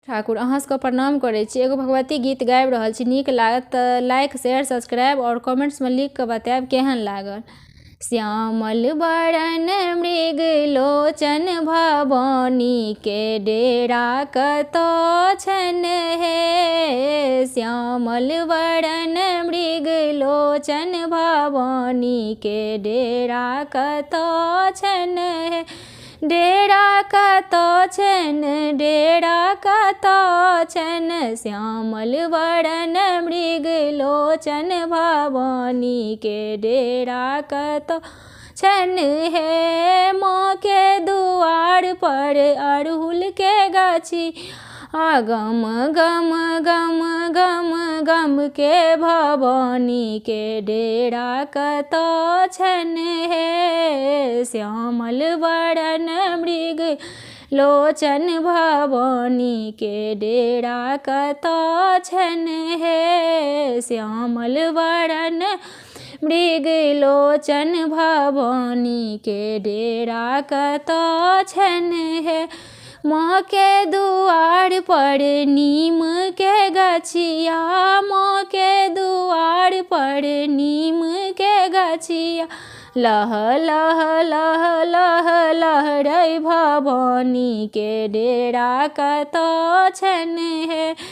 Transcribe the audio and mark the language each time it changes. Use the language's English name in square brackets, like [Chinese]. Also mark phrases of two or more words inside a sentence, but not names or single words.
[Maithili] ठाकुर अहाँ सबके प्रणाम करै छी। एगो भगवती गीत गाबि रहल छी, नीक लागत तऽ [English] like share subscribe [Maithili] और कमेंट्स में लिख के बताएब केहन लागल। श्यामल बरन मृग लोचन भवानी के डेरा कतऽ छन हे। श्यामल बरन मृग लोचन भवानी के डेरा कतऽ छन हे। डेरा कतऽ छन, डेरा कतऽ छन, श्यामल बरन मृग लोचन भवानी के डेरा कतऽ छन हे। माँ के दुआर पर अड़हुल के गाछी गम गम गम गम गम के भवानी के डेरा कतऽ छन हे। श्यामल बरन मृग लोचन भवानी के डेरा कतऽ छन हे। श्यामल बरन मृग लोचन भवानी के डेरा कतऽ छन हे। माँ के दुआर पर नीम के गछिया, माँ के दुआर पर नीम के गछिया, लह लह लह लह लहरै भवानी के डेरा कतऽ छन हे।